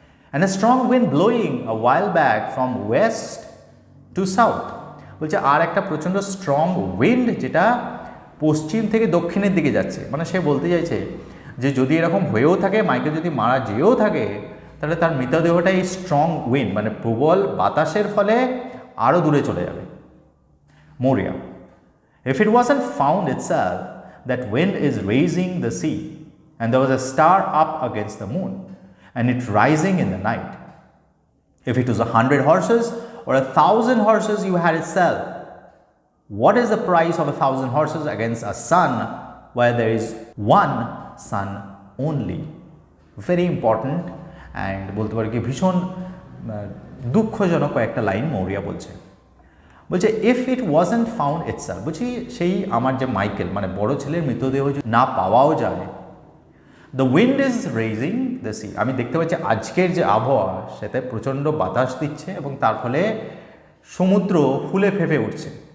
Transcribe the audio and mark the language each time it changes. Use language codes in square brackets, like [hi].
[en] and a strong wind blowing a while back from west to south, [bn] বলছে আর একটা প্রচণ্ড strong wind যেটা পশ্চিম থেকে দক্ষিণের দিকে যাচ্ছে। মানে সে বলতে চাইছে যে যদি এরকম হয়েও থাকে, মাইকেল যদি মারা যেও থাকে, তাহলে তার মৃতদেহটা এই স্ট্রং উইন্ড মানে প্রবল বাতাসের ফলে আরও দূরে চলে যাবে। [en] Maurya, if it wasn't found itself, that wind is raising the sea, and there was a star up against the moon, and it rising in the night. If it was 100 horses or 1,000 horses you had itself, what is the price of 1,000 horses against a sun where there is one sun only? Very important and [bn] বলতে পারি কি ভীষণ দুঃখজনক কয়েকটা line Maurya বলছে। বলছে [en] if it wasn't found itself, [bn] বলছি সেই আমার যে মাইকেল মানে বড় ছেলের মৃতদেহ না পাওয়াও যায়, [en] the wind is raging the sea, [bn] আমি দেখতে পাচ্ছি আজকের যে আবহাওয়া সেটা প্রচণ্ড বাতাস দিচ্ছে এবং তার ফলে সমুদ্র ফুলে ফেঁপে উঠছে।